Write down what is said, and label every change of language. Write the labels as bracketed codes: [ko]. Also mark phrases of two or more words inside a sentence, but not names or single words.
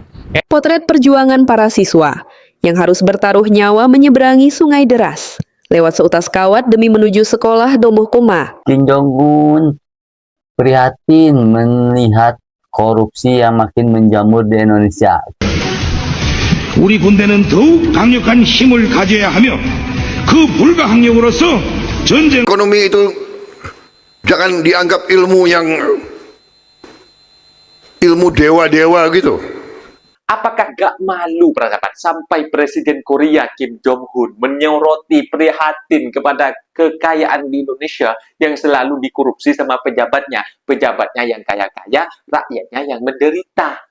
[id] Ya. Potret perjuangan para siswa yang harus bertaruh nyawa menyeberangi sungai deras lewat seutas kawat demi menuju sekolah Domohkoma. Kim Jong-un prihatin melihat korupsi yang makin menjamur di Indonesia. [ko] 우리 군대는 더욱 강력한 힘을 가져야 하며 그 불가항력으로서 전쟁. [id] Ekonomi itu jangan dianggap ilmu yang ilmu dewa-dewa gitu. Apakah gak malu persahabat sampai Presiden Korea Kim Jong-un menyoroti prihatin kepada kekayaan di Indonesia yang selalu dikorupsi sama pejabatnya yang kaya-kaya, rakyatnya yang menderita.